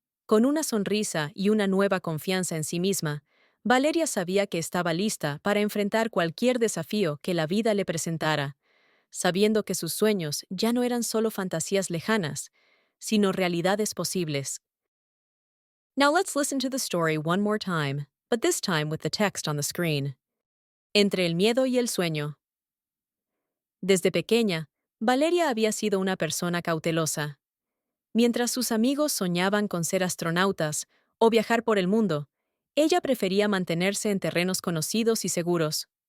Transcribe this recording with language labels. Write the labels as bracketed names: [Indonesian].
[Spanish] Con una sonrisa y una nueva confianza en sí misma, Valeria sabía que estaba lista para enfrentar cualquier desafío que la vida le presentara, sabiendo que sus sueños ya no eran solo fantasías lejanas, sino realidades posibles. [English] Now let's listen to the story one more time, but this time with the text on the screen. [Spanish] Entre el miedo y el sueño. Desde pequeña, Valeria había sido una persona cautelosa. Mientras sus amigos soñaban con ser astronautas o viajar por el mundo, ella prefería mantenerse en terrenos conocidos y seguros.